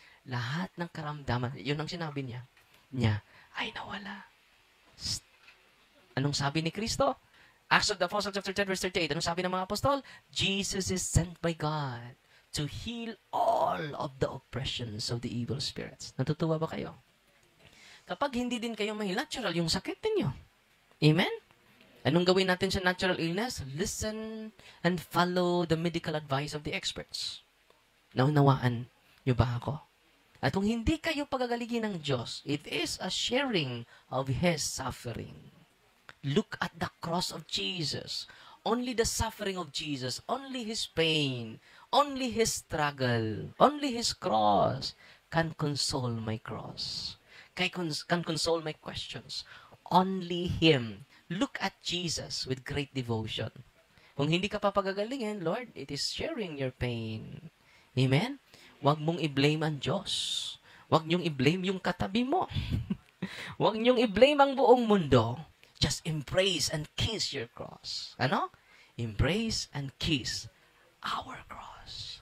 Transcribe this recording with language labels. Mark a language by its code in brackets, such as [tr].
[tl] Lahat ng karamdaman, yun ang sinabi niya ay nawala. Anong sabi ni Kristo? [en] Acts of the Apostles chapter 10 verse 38. [tl] Anong sabi ng mga apostol? [en] Jesus is sent by God to heal all of the oppressions of the evil spirits. [tl] Natutuwa ba kayo? Kapag hindi din kayo may natural yung sakit ninyo. Amen? Anong gawin natin sa natural illness? [en] Listen and follow the medical advice of the experts. [tl] Naunawaan niyo ba ako? At kung hindi kayo pagagalingin ng Diyos, [en] it is a sharing of His suffering. Look at the cross of Jesus. Only the suffering of Jesus, only His pain, only His struggle, only His cross can console my cross. Can console my questions. Only Him. Look at Jesus with great devotion. [tl] Kung hindi ka papagagalingin, [en] Lord, it is sharing your pain. Amen? [tl] Huwag mong i-blame ang Diyos. Huwag niyong i-blame yung katabi mo. Huwag niyong i-blame ang buong mundo. [en] Just embrace and kiss your cross. Ano? Embrace and kiss our cross.